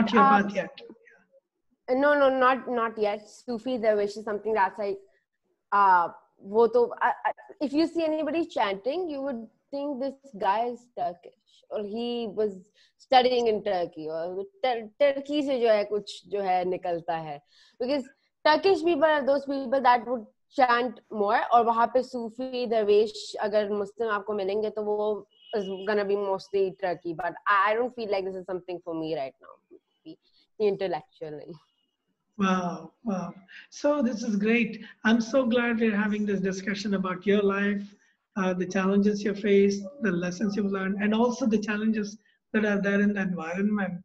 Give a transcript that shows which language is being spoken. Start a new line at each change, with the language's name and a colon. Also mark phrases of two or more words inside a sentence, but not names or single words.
English: not your path yet? No, not yet. Sufi Darwish is something that's like, if you see anybody chanting, you would think this guy is Turkish, or he was studying in Turkey, or
Hindi: Turkey se jo hai kuch jo hai nikalta hai,
English: because Turkish people are those people that would chant more,
Hindi: और वहाँ पे सूफी दरवेश अगर मुस्लिम आपको मिलेंगे तो वो
English: is gonna be mostly Turkey, but I don't feel like this is something for me right now, intellectually. Wow. So this is great. I'm so glad we're having this discussion about your life, the challenges you face, the lessons you've learned, and also the challenges that are there in the environment.